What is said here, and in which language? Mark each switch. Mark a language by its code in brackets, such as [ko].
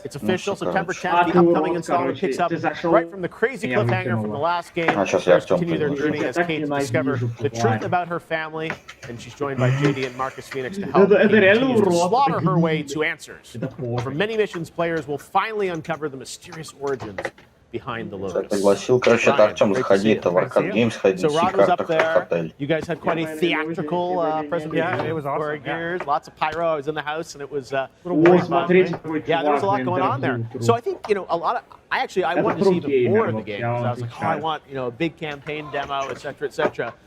[en] It's official, September 10th. The upcoming installment picks up right from the crazy cliffhanger from the last game. Players continue their journey as Kate discovers the truth about her family, and she's joined by JD and Marcus Phoenix to help Kate continue to slaughter her way to answers. For many missions, players will finally uncover the mysterious origins behind the logos. [ru] Пригласил, короче, Артем, заходи, это в Arcade Games, ходи, [en] so Rod was up there. You guys had quite a theatrical presentation. Yeah, it was awesome. Gears, lots of pyro. I was in the house, and it was yeah, there was a lot going on there. So I think a lot of. I wanted to see even more of the game because I was like, I want a big campaign demo, etc., etc.